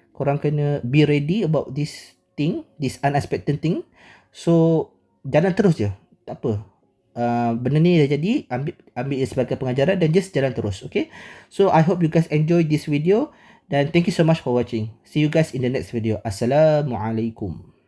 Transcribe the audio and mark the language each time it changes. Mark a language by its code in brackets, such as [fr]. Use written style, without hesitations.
[ms] Korang kena [en] be ready about this thing, this unexpected thing. [ms] So jalan terus je, tak apa. Benda ni dah jadi, ambil sebagai pengajaran dan just jalan terus. [en] Okay, so I hope you guys enjoy this video, dan thank you so much for watching. See you guys in the next video. Assalamualaikum.